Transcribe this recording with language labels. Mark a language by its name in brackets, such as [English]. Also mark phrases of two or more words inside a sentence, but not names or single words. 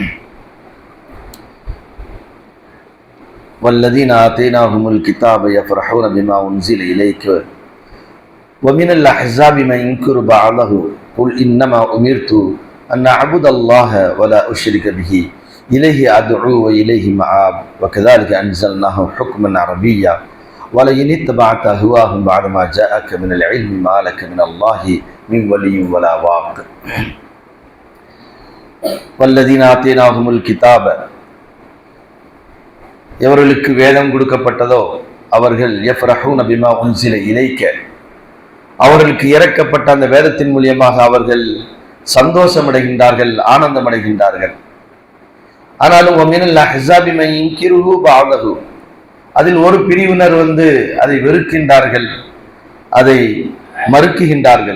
[Arabic] والذين آتيناهم الكتاب يفرحون بما أنزل إليك ومن الأحزاب من ينكر بعضه قل إنما أمرت أن أعبد الله ولا أشرك به إليه أدعو وإليه مآب وكذلك أنزلناه حكما عربيا ولئن اتبعت أهواهم بعد ما جاءك من العلم ما لك من الله من ولي ولا واق. والذين آتيناهم الكتاب, [Tamil] எவர்களுக்கு வேதம் கொடுக்கப்பட்டதோ அவர்கள் [Arabic] يفرحون بما أنزل إليك, [Tamil] அவர்களுக்கு இறக்கப்பட்ட அந்த வேதத்தின் மூலியமாக அவர்கள் சந்தோஷம் அடைகின்றார்கள், ஆனந்தம் அடைகின்றார்கள். ஆனாலும் [Arabic] ومن الأحزاب من ينكره بعضه, [Tamil] அதில் ஒரு பிரிவினர் அதை வெறுக்கின்றார்கள், அதை மறுக்குகின்றார்கள்.